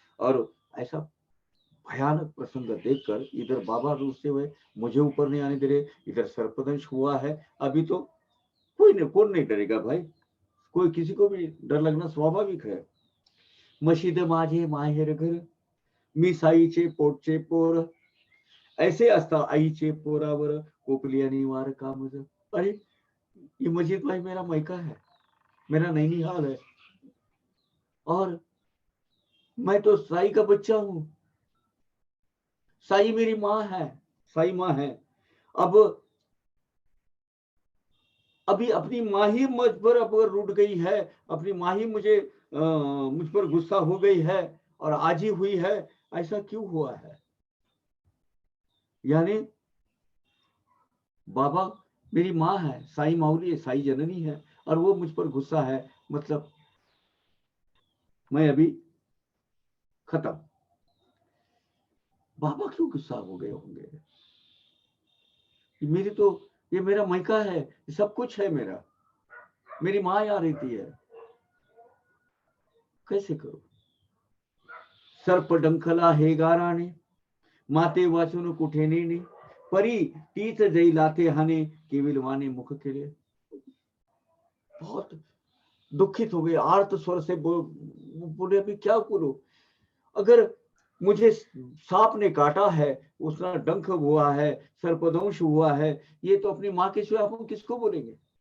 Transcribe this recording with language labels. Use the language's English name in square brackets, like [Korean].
[Hindi] और ऐसा भयानक प्रसंग देखकर इधर बाबा रूठे हुए मुझे ऊपर नहीं आने दे रहे, इधर सर्पदंश हुआ है, अभी तो कौन नहीं डरेगा भाई, कोई किसी को भी डर लगना स्वाभाविक है। [Marathi] मशीद माझे माहेर घर, मी साईचे पोटचे पोर, ऐसे असता आईचे पोरावर कोपली आणि वार कामज। [Hindi] अरे ये मजीद भाई मेरा मैका है, मेरा नैनीहाल है, और मैं तो साई का बच्चा हूं, साई मेरी माँ है, साई माँ है। अब अभी अपनी माँ ही मुझ पर अब रूठ गई है, अपनी माँ ही मुझ पर गुस्सा हो गई है और आज ही हुई है, ऐसा क्यों हुआ है। यानी बाबा मेरी माँ है, साई माउली है, साई जननी है, और वो मुझ पर गुस्सा है, मतलब मैं अभी खत्म। बाबा क्यों गुस्सा हो गए होंगे, मेरी तो ये मेरा मैका है, सब कुछ है मेरा, मेरी माँ आ रहती है, कैसे करूं। [Marathi] सर्प डंखला हे गाराने, माते वाचून कुठे नेणे, परी तीच जई लाथे हाने, केविल वाने मुख केले। [Hindi] बहुत दुखित हो गए, आर्त स्वर से बोले अभी क्या करूं। अगर मुझे सांप ने काटा है, उसका डंक हुआ है, सर्पदंश हुआ है, ये तो अपनी माँ के सिवा हम किसको बोलेंगे?